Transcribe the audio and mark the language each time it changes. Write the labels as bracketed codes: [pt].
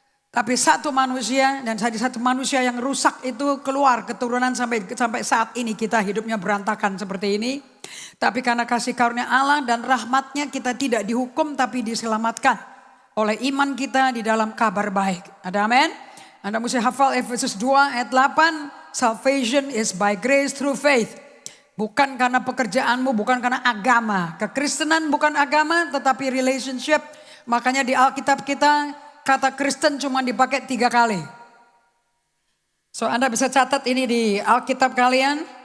[id] Tapi satu manusia, dan satu manusia yang rusak itu keluar keturunan sampai saat ini kita hidupnya berantakan seperti ini. Tapi karena kasih karunia Allah dan rahmatnya kita tidak dihukum tapi diselamatkan oleh iman kita di dalam kabar baik. Ada amin? Anda mesti hafal Efesus 2 ayat 8. [en] Salvation is by grace through faith. [id] Bukan karena pekerjaanmu, bukan karena agama. Kekristenan bukan agama tetapi relationship. Makanya di Alkitab kita kata Kristen cuma dipakai 3 kali. So Anda bisa catat ini di Alkitab kalian.